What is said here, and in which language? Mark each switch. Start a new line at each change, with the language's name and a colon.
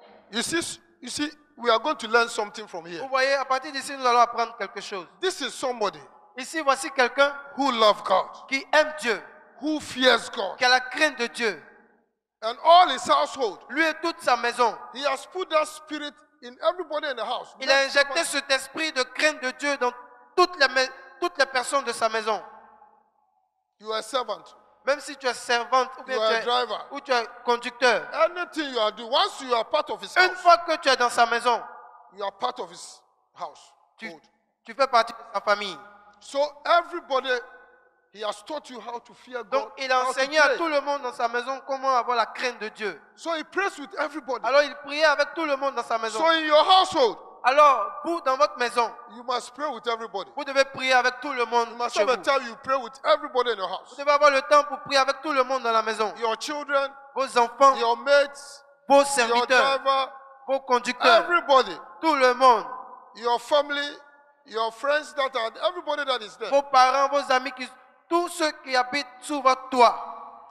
English: You see, we are going to learn something from here.
French: Vous voyez, à partir d'ici, nous allons apprendre quelque chose.
English: This is somebody
French: Ici, voici quelqu'un
English: who loves God,
French: qui aime Dieu,
English: who fears God,
French: qui a la crainte de Dieu.
English: and all his household.
French: Lui et toute sa maison.
English: He has put that spirit in everybody in the house.
French: Il a injecté cet esprit de crainte de Dieu dans toutes les personnes de sa maison.
English: You are a servant.
French: Même si tu es servante ou bien
English: You are a driver.
French: tu es conducteur.
English: Anything you are doing, once you are part of his
French: Une
English: house,
French: fois que tu es dans sa maison,
English: you are part of his house.
French: tu fais partie de sa famille.
English: So everybody, he has taught you how to fear God.
French: Donc, il a
English: how to
French: enseigné à
English: pray.
French: tout le monde dans sa maison comment avoir la crainte de Dieu.
English: So he prays with everybody.
French: Alors, il priait avec tout le monde dans sa maison.
English: So in your household,
French: Alors, vous, dans votre maison,
English: you must pray with everybody.
French: vous devez prier avec tout le monde
English: You must
French: chez
English: have a
French: vous.
English: time you pray with everybody in your
French: Vous
English: house.
French: devez avoir le temps pour prier avec tout le monde dans la maison.
English: Your children,
French: Vos enfants,
English: your mates,
French: vos
English: your
French: serviteurs,
English: driver,
French: vos conducteurs,
English: everybody,
French: tout le monde,
English: your family, your friends that are, everybody that is there.
French: vos parents, vos amis, tous ceux qui habitent sous votre toit.